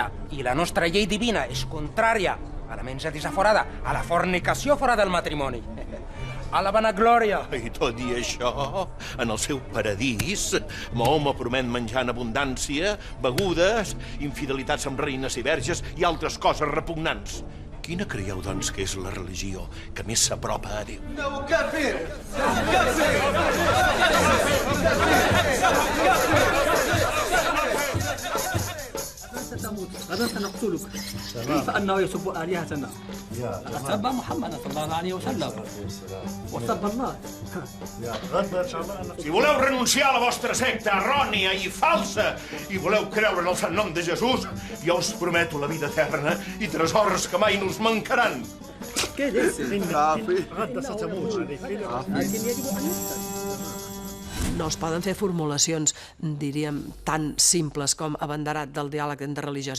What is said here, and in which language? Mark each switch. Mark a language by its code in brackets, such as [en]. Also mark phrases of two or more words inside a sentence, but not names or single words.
[ca] I la nostra llei divina és contrària a la menja desaforada, a la fornicació fora del matrimoni, a la vanaglòria. I tot i això, en el seu paradís, Mahoma promet menjar en abundància, begudes, infidelitats amb reines i verges i altres coses repugnants. Quina creieu, doncs, que és la religió que més s'apropa a Déu? [ar] إنه كافر ستموت غدا سنقتلك كيف أنه يسب آلهتنا سب محمد صلى الله عليه وسلم وسب الله [ca] Si voleu renunciar a la vostra secta errònia i falsa i voleu creure en el sant nom de Jesús, jo us prometo la vida eterna i tresors que mai no us mancaran. No es poden fer formulacions, diríem, tan simples com abanderat del diàleg entre religiós.